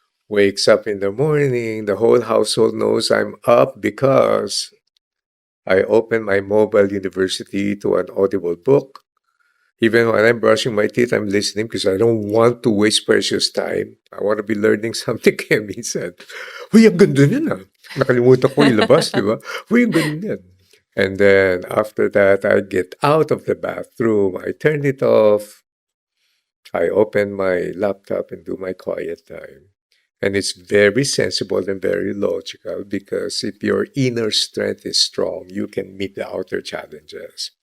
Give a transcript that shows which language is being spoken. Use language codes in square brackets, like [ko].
[en] Wakes up in the morning, the whole household knows I'm up because I open my mobile university to an audible book. Even when I'm brushing my teeth, I'm listening because I don't want to waste precious time. I want to be learning something. [tl] Kaya minsan, uy, ang ganda niyan Nakalimutan ko ilabas, di ba? Uy, ang ganda niyan. [en] And then after that, I get out of the bathroom. I turn it off. I open my laptop and do my quiet time. And it's very sensible and very logical because if your inner strength is strong, you can meet the outer challenges.